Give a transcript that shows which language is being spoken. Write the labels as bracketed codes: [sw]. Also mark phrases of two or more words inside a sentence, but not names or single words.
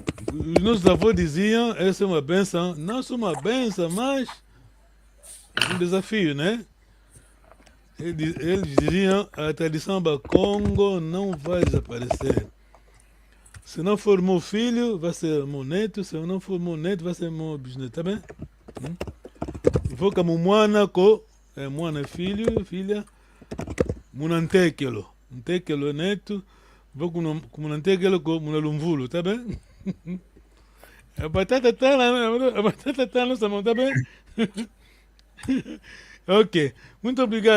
[pt] Os nossos avós diziam, essa é uma benção. Não só uma benção, mas um desafio, né? Eles diziam, a tradição do Congo não vai desaparecer. Se não for meu filho, vai ser meu neto. Se não for meu neto, vai ser meu bisneto, tá bem? Vou como [kg] mwana ko, [pt] mwana é filho, filha, munantekelo. Ntekelo é neto, vou com [kg] munantekelo ko munalumvulo, [pt] tá bem? A batata tá na nossa mão, tá bem? Ok, muito obrigado.